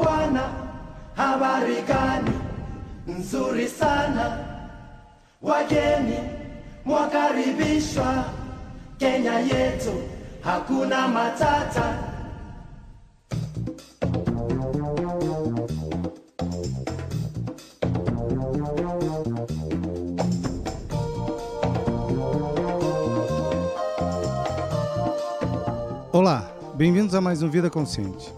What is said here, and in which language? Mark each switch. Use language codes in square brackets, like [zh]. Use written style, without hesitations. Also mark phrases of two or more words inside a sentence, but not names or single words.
[sw] bwana, habari gani? Nzuri sana, wageni mwakaribishwa. Kenya yetu hakuna matata. [pt] Olá, bem-vindos a mais um Vida Consciente.